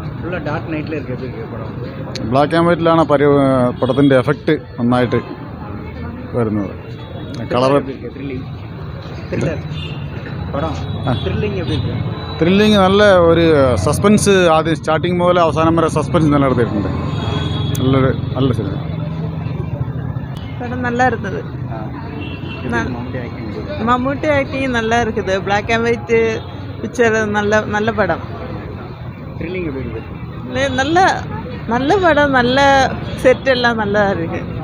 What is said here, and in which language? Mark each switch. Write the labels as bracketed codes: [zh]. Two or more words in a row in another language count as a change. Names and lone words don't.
[en] black and whiteilaanu [ml] പടത്തിൻ്റെ എഫക്റ്റ് നന്നായിട്ട് വരുന്നത്. [en] colour thrilling [ml] നല്ല ഒരു സസ്പെൻസ് ആദ്യം സ്റ്റാർട്ടിങ് മുതൽ അവസാനം വരെ സസ്പെൻസ് നിലനിർത്തിയിട്ടുണ്ട്. നല്ല സിനിമ. [ta] படம் நல்லா இருந்தது. மம்முட்டி ஆக்டிங் நல்லா இருக்குது. [en] black and white picture [ta] நல்ல நல்ல படம். நல்ல நல்ல படம். நல்ல செட் எல்லாம் நல்லா இருக்கு.